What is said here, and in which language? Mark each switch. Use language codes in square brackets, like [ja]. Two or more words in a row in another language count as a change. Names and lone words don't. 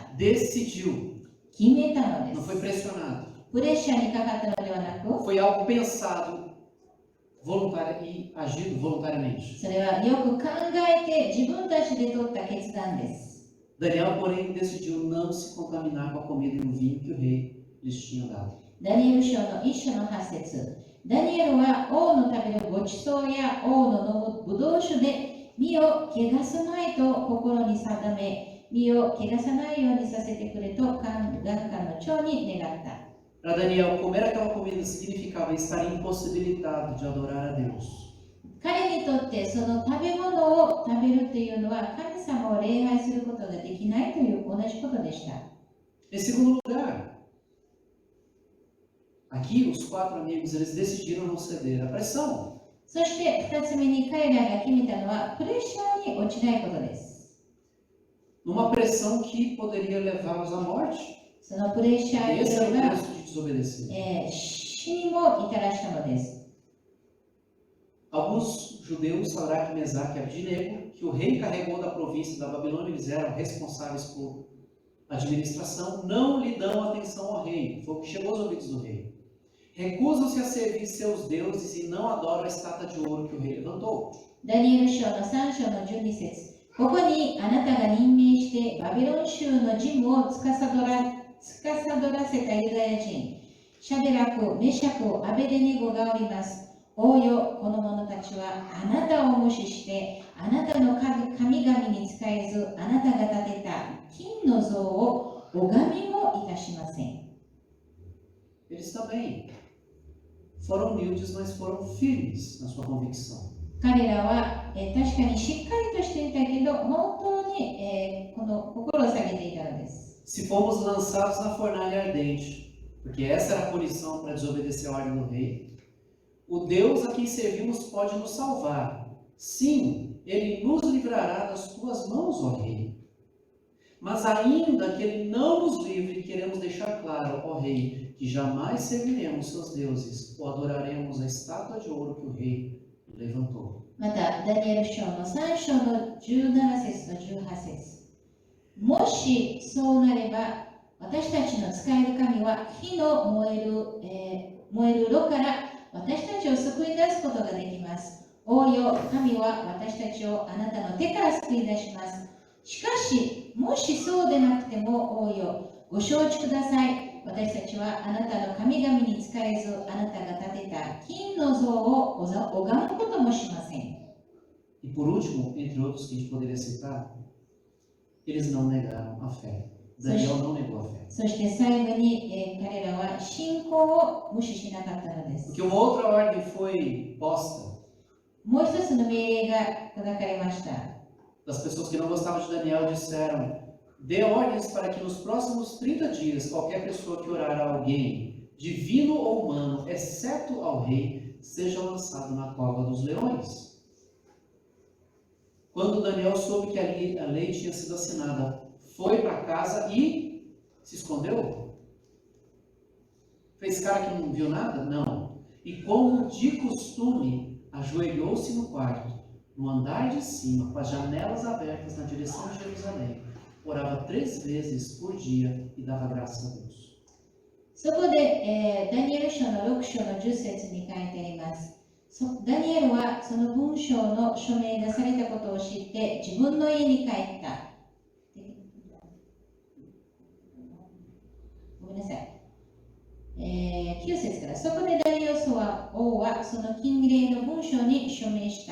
[pt] Decidiu. [ja] 決めたので [pt] Não [ja] す。 [pt] foi pressionado. [ja] プレッシャーにかかったのではなく、 [pt] Foi algo pensado e agido voluntariamente. [ja] それはよく考えて自分たちで取った決断です。 [pt] Daniel, porém, decidiu não se contaminar com a comida e o vinho que o rei lhes tinha dado. [ja] ダニエル書の一章の8節。ダニエルは王の食べるごちそうや王の飲むぶどう酒で身を汚すまいと心に定め、身を汚さないようにさせてくれと眼下の長に願った。 [pt] Para Daniel, comer aquela comida significava estar impossibilitado de adorar a Deus. [ja] 彼にとってその食べ物を食べるというのは神様を礼拝することができないという同じことでした。 [pt] Em segundo lugar, aqui os 4 amigos eles decidiram não ceder à pressão. [ja] そして2つ目に彼らが決めたのはプレッシャーに落ちないことです。 [pt] Numa pressão que poderia levá-los à morte. [ja] そのプレッシャー [pt] Esse [ja] と [pt] era [ja] いう [pt] o [ja] のが [pt] preço de desobedecer. [ja] 死にも至らしたのです。 [pt] Alguns judeus, Sadraque, Mesaque e Abdinego, que o rei carregou da província da Babilônia, eles eram responsáveis por administração, não lhe dão atenção ao rei. Foi o que chegou aos ouvidos do rei. Recusam-se a servir seus deuses e não adoram a estátua de ouro que o rei levantou. [ja] ダニエル書の3章の12節。ここにあなたが任命してバビロン州の事務を司らせたユダヤ人、シャデラク、メシャク、アベデネゴがおります。王よ、この者たちはあなたを無視して、あなたの神々に仕えず、あなたが建てた金の像を拝みもいたしません。 [pt] Eles também foram humildes, mas foram firmes na sua convicção. [ja] 彼らは、確かにしっかりとしていたけど、本当に、この心を下げていたのです。 [pt] Se fomos lançados na fornalha ardente, porque essa era a punição para desobedecer a ordem do rei, o Deus a quem servimos pode nos salvar. Sim, Ele nos livrará das tuas mãos, ó rei. Mas ainda que Ele não nos livre, queremos deixar claro, ó rei, que jamais serviremos seus deuses ou adoraremos a estátua de ouro que o rei levantou. [ja] また、ダニエル書の3章の17節と18節。もしそうなれば、私たちの使える神は火の燃える炉から私たちを救い出すことができます。王よ、神は私たちをあなたの手から救い出します。しかし、もしそうでなくても、王よ、ご承知ください。私たちはあなたの神々に仕えず、あなたが建てた金の像を拝むこともしません。 [pt] E por último, entre outros que a gente poderia citar, eles não negaram a fé. Daniel não negou a fé. [ja] そして最後に、彼らは信仰を無視しなかったのです。 [pt] Porque uma outra ordem foi posta [ja] もう一つの命令が砕かれました。 [pt] das pessoas que não gostavam de Daniel disseram: dê ordens para que nos próximos 30 dias qualquer pessoa que orar a alguém, divino ou humano, exceto ao rei, seja lançado na cova dos leões. Quando Daniel soube que a lei tinha sido assinada, foi para casa e se escondeu? Fez cara que não viu nada? Não. E como de costume, ajoelhou-se no quarto, no andar de cima, com as janelas abertas na direção de Jerusalém. Orava 3 vezes por dia e dava graças a Deus. [ja] そこで、ダニエル書の6章の10節に書いてあります。ダニエルはその文章の署名がされたことを知って自分の家に帰った。ごめんなさい。9節から、そこでダリオス王はその禁令の文書に署名した。